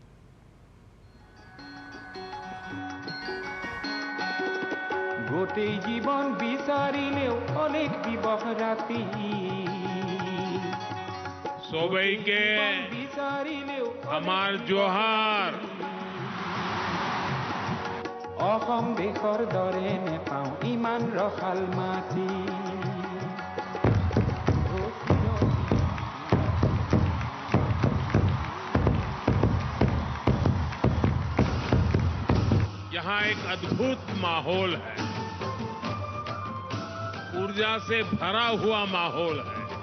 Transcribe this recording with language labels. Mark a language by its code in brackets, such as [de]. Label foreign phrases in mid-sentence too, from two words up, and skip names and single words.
[as] গোটেই জীৱন বিচাৰিলেও অনেক দিৱস ৰাতি [sck] सोबई के हमार जोहार [as] অসম দেশৰ দৰে নেপাওঁ ইমান ৰসাল মাটি [hi] यहाँ एक अद्भुत माहौल है, ऊर्जा से भरा हुआ माहौल है।